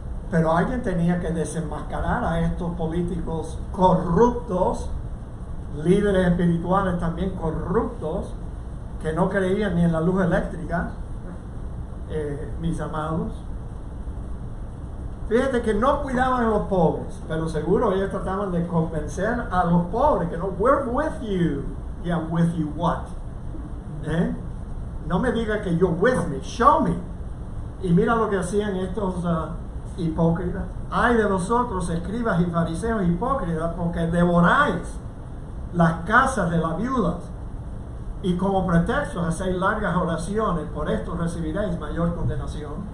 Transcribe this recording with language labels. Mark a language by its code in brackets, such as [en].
[es] Pero alguien tenía que desenmascarar a estos políticos corruptos, líderes espirituales también corruptos, que no creían ni en la luz eléctrica, mis amados. Fíjate que no cuidaban a los pobres, pero seguro ellos trataban de convencer a los pobres que no, [en] we're with you. Yeah, with you what? [es] No me diga que [en] you're with me, show me. [es] Y mira lo que hacían estos hipócritas. Ay de vosotros, escribas y fariseos hipócritas, porque devoráis las casas de las viudas y como pretexto hacéis largas oraciones, por esto recibiréis mayor condenación.